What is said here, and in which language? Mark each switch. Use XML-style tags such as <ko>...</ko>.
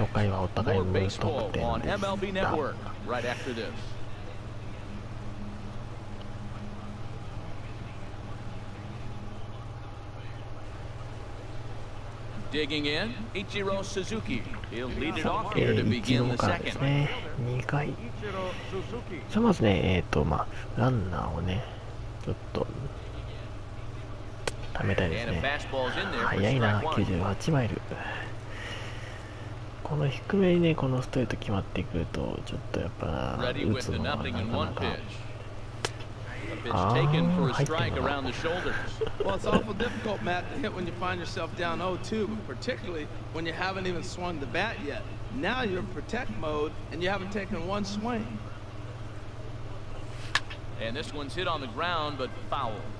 <en>More baseball on MLB Network right after this. Digging in, Ichiro Suzuki. He'll lead it off here to begin the second.</en> <ja>2回。じゃあまずね、ランナーをね、ちょっと貯めたいですね。早いな、98マイル。この低めにね、このストレート決まってくると、ちょっとやっぱ打つのがなかなか。</ja> <en>Taken for a strike around the shoulders. Well, it's awful difficult, Matt, to hit when you find yourself down 0-2, particularly when you haven't even swung the bat yet. Now you're in protect mode and you haven't taken one swing. And this one's hit on the ground, but foul.</en>